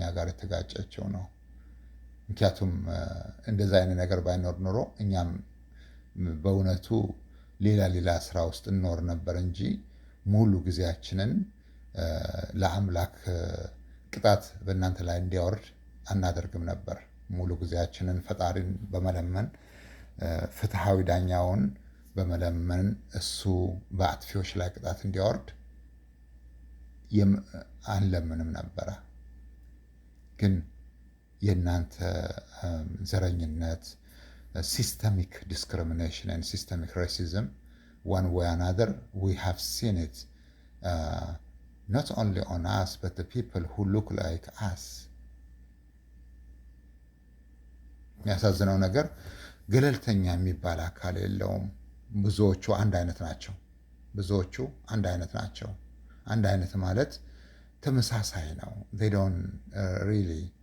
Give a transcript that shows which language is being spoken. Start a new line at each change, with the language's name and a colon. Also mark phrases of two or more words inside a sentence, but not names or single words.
Amharic: ጋር የተጋጨችው ነው። ምክንያቱም እንደዛ አይነት ነገር ባይኖር ኖሮ እኛም በእውነቱ ሌላ ስራ ውስጥ እንኖር ነበር እንጂ ሙሉ ጊዜያችንን ለአምላክ ቅጣት በእናንተ ላይ እንዲያወርድ አናደርግም ነበር። ሙሉ ጊዜያችንን ፈጣሪን በመለመን ፍትሃዊ ዳኛውን በመለመን እሱ በአጥፊዎች ላይ ቅጣት እንዲያወርድ አንለምንም ነበረ። ግን የእናንተ ዘረኝነት፣
English: systemic discrimination and systemic racism, one way or another, we have seen it not only on us but the people who look like us.
Amharic: የሚያሳዝነው ነገር ገለልተኛ የሚባል አካል የለውም። ብዙዎቹ አንድ አይነት ናቸው። ብዙዎቹ አንድ አይነት ናቸው። አንድ አይነት ማለት ተመሳሳይ ነው።
English: they don't really